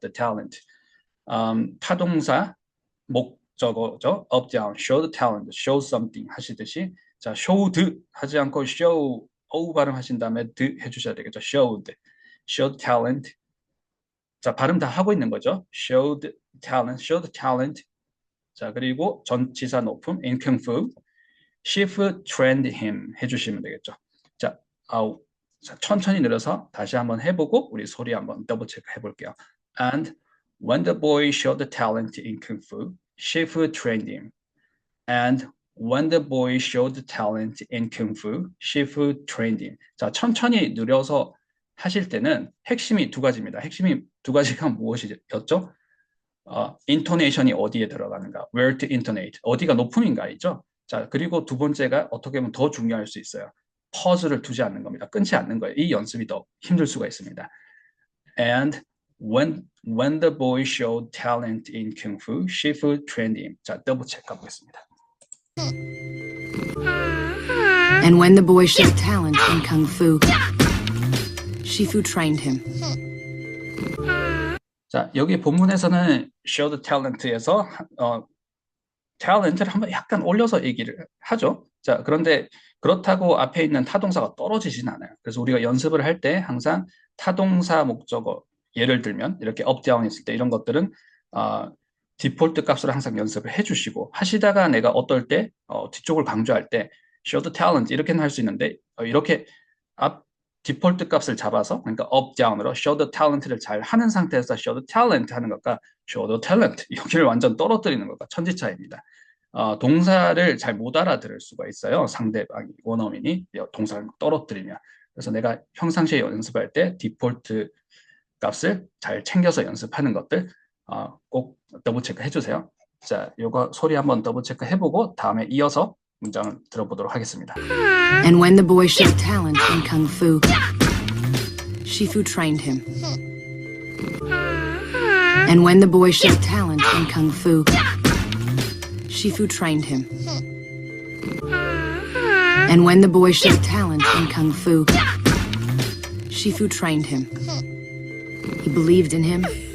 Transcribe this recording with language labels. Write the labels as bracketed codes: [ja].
[en] the talent. [ko] 타동사 목적어죠. up, down, [en] show the talent, [ko] show something 하시듯이 자, showed 하지 않고 show O 발음 하신 다음에 드 해주셔야 되겠죠. [en] showed, showed talent. [ko] 자, 발음 다 하고 있는 거죠. [en] showed talent, showed talent. [ko] 자, 그리고 전치사 높음 [en] in kung fu. Chief trained him [ko] 해주시면 되겠죠. 자, 자, 천천히 늘어서 다시 한번 해보고 우리 소리 한번 더블 체크 해볼게요. [en] And when the boy showed the talent in kung fu, Chief trained him. And when the boy showed talent in kung fu, Chief trained him. [ko] 자, 천천히 느려서 하실 때는 핵심이 두 가지입니다. 핵심이 두 가지가 무엇이었죠? intonation이 어디에 들어가는가? [en] Where to intonate. [ko] 어디가 높음인가이죠? 자, 그리고 두 번째가 어떻게 보면 더 중요할 수 있어요. 퍼즈를 두지 않는 겁니다. 끊지 않는 거예요. 이 연습이 더 힘들 수가 있습니다. [en] And when the boy showed talent in kung fu, Chief trained him. [ko] 자, 더블 체크 가보겠습니다. [en] And when the boy showed talent in kung fu, Shifu trained him. [ko] 자, 여기 본문에서는 showed talent에서 talent를 한번 약간 올려서 얘기를 하죠. 자, 그런데 그렇다고 앞에 있는 타동사가 떨어지진 않아요. 그래서 우리가 연습을 할 때 항상 타동사 목적어 예를 들면 이렇게 up, down 했을 때 이런 것들은 디폴트 값으로 항상 연습을 해주시고 하시다가 내가 어떨 때 뒤쪽을 강조할 때 [en] show the talent [ko] 이렇게는 할 수 있는데 이렇게 앞 디폴트 값을 잡아서 그러니까 up, down으로 show the talent를 잘 하는 상태에서 show the talent 하는 것과 show the talent 여기를 완전 떨어뜨리는 것과 천지차이입니다. 동사를 잘 못 알아들을 수가 있어요. 상대방이 원어민이 동사를 떨어뜨리면. 그래서 내가 평상시에 연습할 때 디폴트 값을 잘 챙겨서 연습하는 것들 꼭 더블 체크 해주세요. 자, 요거 소리 한번 더블 체크 해보고 다음에 이어서 문장을 들어보도록 하겠습니다. [en] And when the boy showed talent in kung fu, Shifu trained him. And when the boy showed talent in kung fu, Shifu trained him. And when the boy showed talent in kung fu, Shifu trained him. He believed in him.